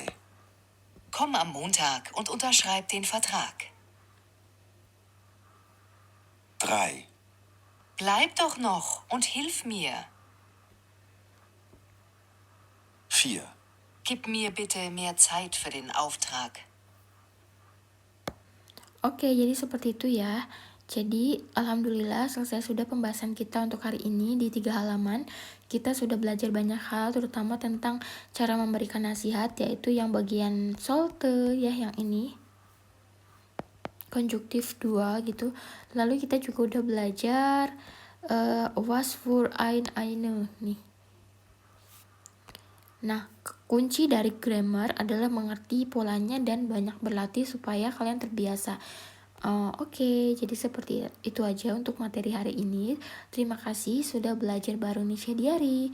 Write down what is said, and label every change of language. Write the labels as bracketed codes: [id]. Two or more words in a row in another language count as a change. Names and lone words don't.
[de] Komm am Montag und unterschreib den Vertrag. 3. Bleib doch noch und hilf mir. 4. Gib mir bitte mehr Zeit für den Auftrag. [id] Oke, jadi seperti itu ya. Jadi alhamdulillah selesai sudah pembahasan kita untuk hari ini di 3 halaman. Kita sudah belajar banyak hal, terutama tentang cara memberikan nasihat, yaitu yang bagian sollte ya, yang ini konjuktif 2 gitu. Lalu kita juga udah belajar [de] was für eine [id] nih. Nah, kunci dari grammar adalah mengerti polanya dan banyak berlatih supaya kalian terbiasa. Oke, jadi seperti itu aja untuk materi hari ini. Terima kasih sudah belajar bareng Nisha Diari.